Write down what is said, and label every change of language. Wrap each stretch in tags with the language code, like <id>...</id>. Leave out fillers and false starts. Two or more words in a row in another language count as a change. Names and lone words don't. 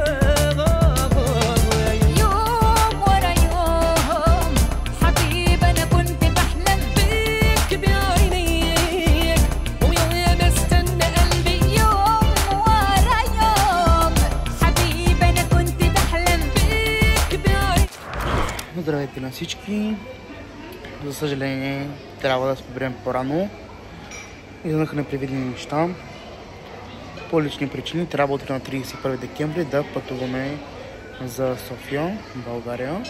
<ar>يوم ورا يوم حبيب أنا كنت بحلم بيك بعينيك ويا بستنى قلبي يوم ورا يوم حبيب أنا كنت بحلم بيك بعينيك.</ar> <bg>Здравейте на всички! За съжаление, трябва да спрем по-рано. Изнаха непредвидени неща. По лични причини трябва утре на 31 декември да пътуваме за София, България.</bg>